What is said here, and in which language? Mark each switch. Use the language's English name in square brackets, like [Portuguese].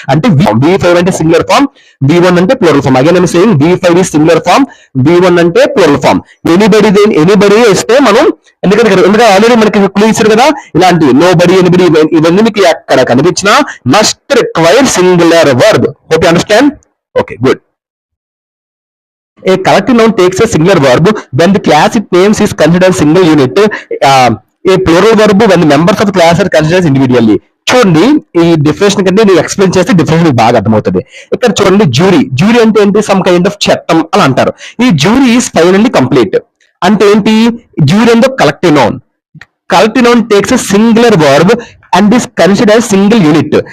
[Telugu] అంటే V5 అంటే singular form, V1 అంటే plural form. [English] again I'm saying [Telugu] V5 is singular form, V1 అంటే plural form. Anybody ఇస్తే మనం ఎందుకంటే ఆల్రెడీ మనకి క్లూ ఇచ్చారు కదా, ఇలాంటి నోబడి, ఎనీబడి ఇవన్నీ మీకు ఎక్కడ కనిపించినా [English] Must require singular verb. Hope you understand. Okay, good. A collective noun takes a singular verb when the class it names is considered single unit. A plural verb when the members of the class are considered individually. [Telugu] చూడండి, ఈ difference కంటే నేను explain చేస్తే difference బాగా అర్థమవుతుంది. ఇక్కడ చూడండి, jury. Jury అంటే ఏంటి? [English] some kind of [Telugu] చట్టం అని అంటారు. [English] ఈ jury is finally complete. [Telugu] అంటే ఏంటి? జ్యూరీ అంటే collective noun. [English] Collective noun takes a singular verb and is considered single unit.